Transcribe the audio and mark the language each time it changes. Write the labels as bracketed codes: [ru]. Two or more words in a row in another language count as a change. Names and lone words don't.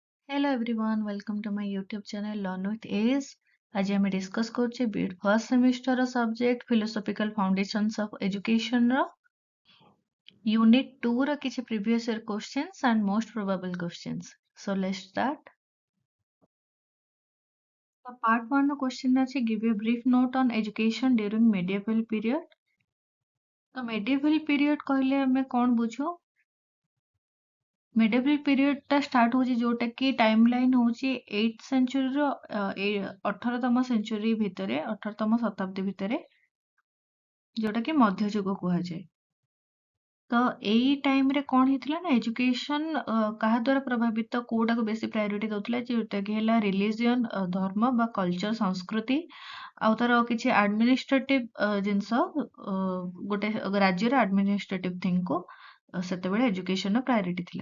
[en] Hello everyone, welcome to my YouTube channel Learn with Ace. आज [or] ଆମେ discuss କରୁଛେ [en] BEd first semester ର subject philosophical foundations of education [or] ର यूनिट 2 ର କିଛି [en] previous year questions and most probable questions. So let's start. So part 1 ର question ଅଛି give a brief note on education during medieval period. [or] ତ [en] medieval period [or] କହିଲେ ଆମେ କଣ ବୁଝୁ? [en] medieval period [or] ଟା start ହଉଛି ଯୋଉଟା କି timeline ହଉଛି [en] 8th century [or] ର 18ତମ century ଭିତରେ 18ତମ ଶତାବ୍ଦୀ ଭିତରେ ଯୋଉଟା କି ମଧ୍ୟଯୁଗ କୁହାଯାଏ। ତ ଏଇ ଟାଇମ ରେ କଣ ହେଇଥିଲା ନା ଏଜୁକେସନ କାହା ଦ୍ୱାରା ପ୍ରଭାବିତ କୋଉଟାକୁ ବେଶୀ ପ୍ରାୟୋରିଟି ଦଉଥିଲା ଯୋଉଟା କି ହେଲା ରିଲିଜିୟନ ଧର୍ମ ବା କଲଚର ସଂସ୍କୃତି ଆଉ ତାର କିଛି ଆଡମିନିଷ୍ଟ୍ରେଟିଭ ଜିନିଷ ଗୋଟେ ରାଜ୍ୟର [en] administrative thing [or] କୁ ସେତେବେଳେ [en] education priority [or] ଥିଲା।